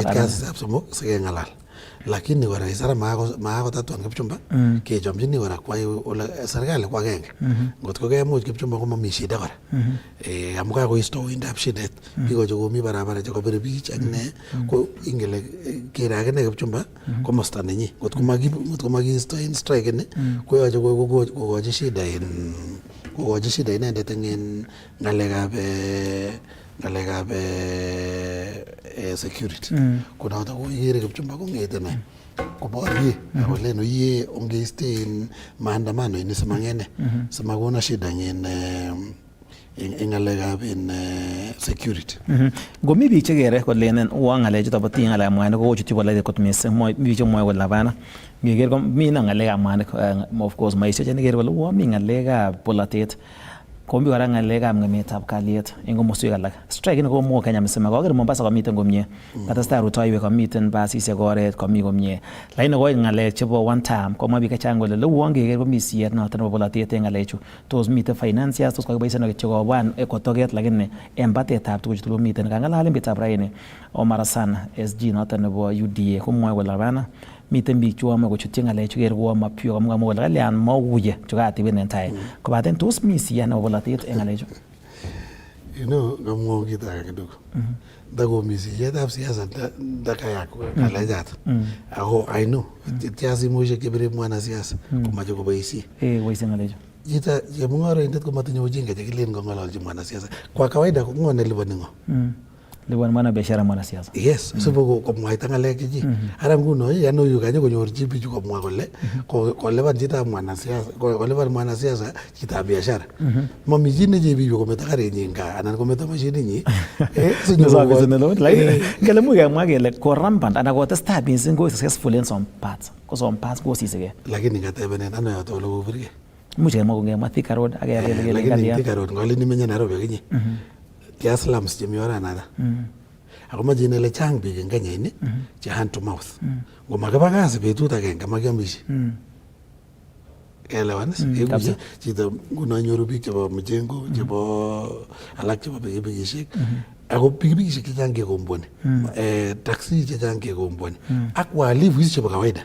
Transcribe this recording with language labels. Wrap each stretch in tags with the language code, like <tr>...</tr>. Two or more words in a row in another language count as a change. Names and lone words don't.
<kln>koit kastab somok sikeng'alal lakini kora isara makotatuan Kipchumba kechomchini kora kwai ole serikali ko agenge ngot ko kemuch Kipchumba komami shida kora amu kakoisto uindab shidet biko chekomi barabara chekobire biich ak ne ko ingele kere akine Kipchumba komosta nenyi ngot ko makiisto en strike ni koyoche kokochi shida inendet eng ng'alekab security konoto kokere Kipchumba kong'ete ne koborye akolen oye ongeisten maandamano ini simang'ene simakona shida en ng'alekab security. Ngomi biik chekere kolenen uo ng'alechuto bo tinye ng'alekab mwanik kochutyi polatet kot missing mi biik chemwoe kole hapana ngeker komi ng'alekab mwanik</kln> <en>of course</en> <kln>maisio chenikere kole uo mi ng'alekab polatet kombi kora ng'alekab ng'emetab kalyet eng komoswek alak. Strike ni komo Kenya msema kokere Mombasa komiten komie. Katestai rutoiwek komiten basisiek oret komi komie. Lakini ko ng'alek chebo</kln> <en>one time</en> <kln>komwa biik chechang kole leuon keker komi siyet noton nebo bolotet eng ng'alechu. Tos miten financiers tos kokiboisien kityo kobwan kotoket lakini en batetab tuguk chuto komiten. Kang'alalen betab raini Omar Hassan SG noton nebo UDA komwoe kole bana miten biik chuome kochutyi ng'alechu ker kuo mapyo kamwa kole kalyan mauye chukatibin en tai kobaten tos mi siyet nebo bolotet en ng'alechu. Kamwa kit age kidogo. Ndakomi siyetab siasa ndakayak ng'alechat. Ako</kln> <en>I know</en> <kln>tiasimushek chebire mwanasiasa komache koboisie. Boisie ng'alechu. Chito chemung'oroindet komatinye ujinga chekilen kong'ololchi mwanasiasa.</kln> <sw>Kwa kawaida</sw> <kln>ko ng'o neliponi ng'o?</kln> <sw>Liwan mwana biashara mwanasiasa.</sw> <kln>Yes, sipo komwaita ng'alek chichi. Ara nguno ano yu kanye konyor chi bichu komwa kole kolipan chitab mwanasiasa, kolipan mwanasiasa chitab biashara. Mami chi nechebi yu kometo karinyin gaa anan kometo mashininyi. Lakini ngele much kemwa kele korampant anan kotestai mising ko</kln> <en>successful in some parts.</en> <kln>Ko</kln> <en>some parts</en> <kln>kosisike. Lakini ngatebenen ano yoto ole kobirge. Much kemwa kongemwa Thika Road ak kele lakini Thika Road ngolini menye Nairobi akinye. Kia slums chemi oranata. Ako mache inele chang biik en Kenya ini che</kln> <en>hand to mouth.</en> <kln>Ngomakiba kasi betut agenge makiamishi. Elewan is chito nguno nyoru biik chebo mjengo chebo alak chebo pikipikishek. Ako pikipikishek chechang kekombwani. Taxi chechang kekombwani. Ak</kln> <sw>walifu hizi</sw> <kln>chebo kawaida.</kln>